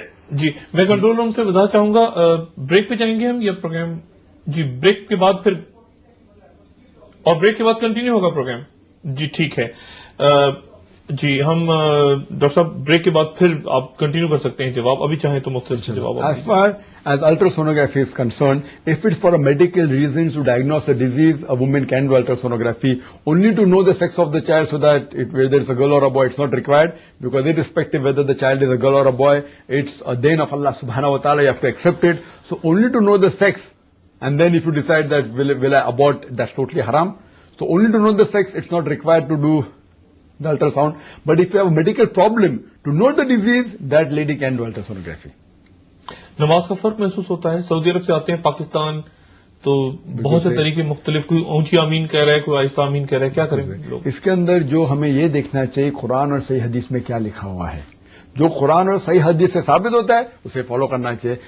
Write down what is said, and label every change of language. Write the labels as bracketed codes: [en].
[ur] جی میں control room سے بتا چاہوں گا, بریک پہ جائیں گے ہم یا پروگرام؟ جی بریک کے بعد پھر, اور بریک کے بعد کنٹینیو ہوگا پروگرام. جی ٹھیک ہے. جی ہم ڈاکٹر صاحب بریک کے بعد پھر آپ کنٹینیو کر سکتے ہیں جواب, ابھی چاہیں تو مختصر جواب. [en] As far as ultrasonography is concerned, if it's for a medical reason to diagnose a disease, a woman can do ultrasonography. Only to know the sex of the child so that whether it's a girl or a boy, it's not required, because irrespective whether the child is a girl or a boy, it's a deen of Allah subhanahu wa ta'ala, you have to accept it. So only to know the sex, and then if you decide that will I abort, that's totally haram. So only to know the sex, it's not required to do the ultrasound. But if you have a medical problem to know the disease, that lady can do ultrasonography. [ur] نماز کا فرق محسوس ہوتا ہے. سعودی عرب سے آتے ہیں پاکستان تو بہت سے طریقے مختلف, کوئی اونچی آمین کہہ رہا ہے, کوئی آہستہ آمین کہہ رہا ہے, کیا کریں لوگ؟ اس کے اندر جو ہمیں یہ دیکھنا چاہیے قرآن اور صحیح حدیث میں کیا لکھا ہوا ہے. جو قرآن اور صحیح حدیث سے ثابت ہوتا ہے اسے فالو کرنا چاہیے.